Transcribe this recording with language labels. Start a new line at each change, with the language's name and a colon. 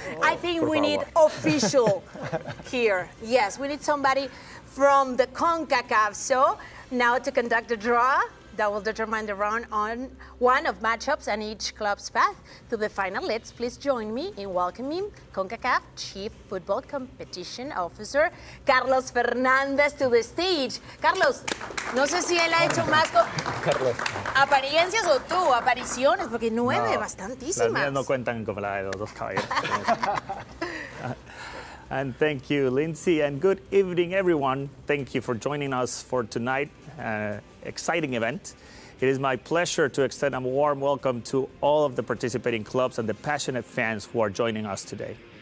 English: I think we need official here. Yes, we need somebody from the CONCACAF. So now to conduct the draw, that will determine the round on one of matchups and each club's path to the final. Let's please join me in welcoming CONCACAF Chief Football Competition Officer Carlos Fernández to the stage.
Spanish: Carlos, no sé si él ha hecho más apariencias o tú, apariciones, porque 9, bastantísimas. Las mías no cuentan como la de los dos caballeros.
English: And thank you, Lindsay, and good evening, everyone. Thank you for joining us for tonight. Exciting event. It is my pleasure to extend a warm welcome to all of the participating clubs and the passionate fans who are joining us today.